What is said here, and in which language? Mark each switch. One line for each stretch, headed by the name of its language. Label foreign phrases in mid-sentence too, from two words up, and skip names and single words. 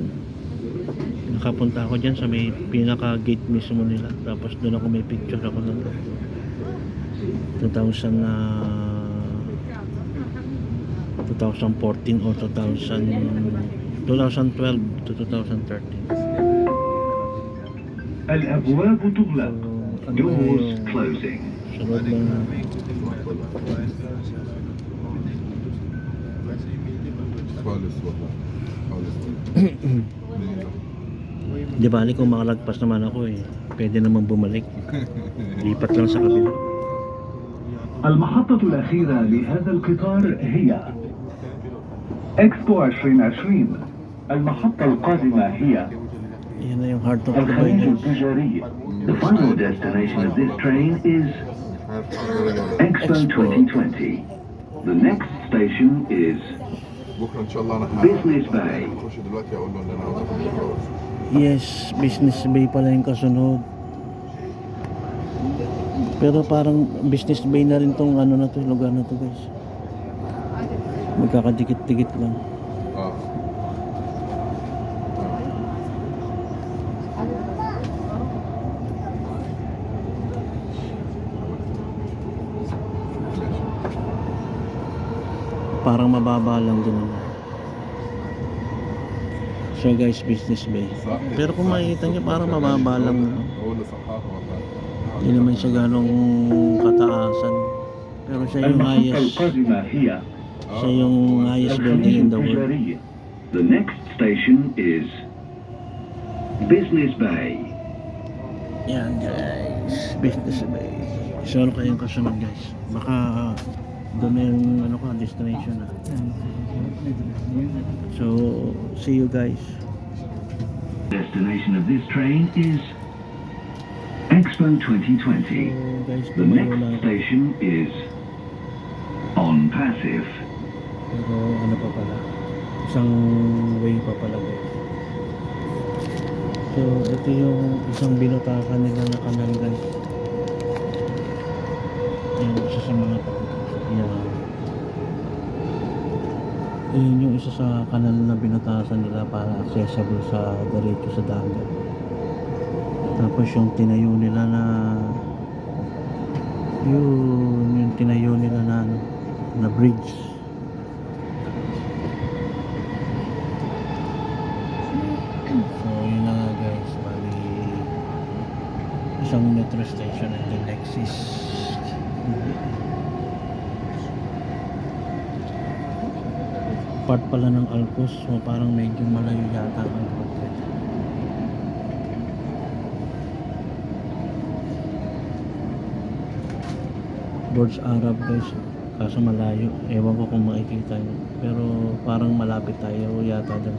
Filipino: Nakapunta ako dyan sa may pinaka gate mismo nila, tapos doon ako may picture ako nun 2014 or 2012 to 2013.
Arabic: الأبواب تغلق.
English: Doors closing.
Filipino: Sunod lang.
Arabic: خالص والله خالص
Filipino: Di bali kung makalagpas naman ako pwede naman bumalik. Lipat lang sa kabila.
Arabic: المحطة الأخيرة لهذا القطار هي إكسبو 2020. المحطة القادمة هي
Filipino: Yan na yung
English: heart of Dubai
Arabic: الخليج
Filipino: guys.
Arabic: التجاري.
English: The final destination of this train is Expo 2020. The next station is
Arabic: بكره ان شاء الله انا
English: Business Bay.
Arabic: هخش دلوقتي اقول له ان انا عاوز اخد الجواز.
Filipino: Yes, Business Bay pala yung kasunod. Pero parang Business Bay na rin tong na to, lugar na to guys. Magkakadikit-dikit lang. اه Parang mababa lang din naman.
English: So guys, Business Bay.
Arabic: صح.
Filipino: Pero kung makikita nyo, parang mababa lang naman.
Arabic: اقول له صححه والله.
Filipino: Hindi naman siya ganong kataasan. Pero siya yung
Arabic: المحطة
Filipino: highest.
Arabic: القادمة هي
Filipino: Siya yung
English: highest building
Arabic: الخليج
English: in the world.
Arabic: التجاري.
English: The next station is Business Bay.
Filipino: Yan guys, Business Bay. So ano kayong kasunod guys? Baka doon na yung destination na.
English: So see you guys. Destination of this train is Expo 2020. So guys, The
Filipino: tumayo
English: next
Filipino: lang.
English: station is on Passive.
Filipino: Pero ano pa pala? Isang way pa pala guys. So ito yung isang binutakan nila na kanal guys. Yan, isa sa mga yan. Yun yung isa sa kanal na binutasan nila para accessible sa diretso sa dagat. Tapos yung tinayo nila na yung tinayo nila na bridge. So yun na nga guys, bali isang
English: metro station and the next is part
Filipino: pala ng Alcos, so parang medyo malayo yata ang Alcos. Burj Arab guys, kaso malayo, ewan ko kung makikita nyo, pero parang malapit tayo yata dun.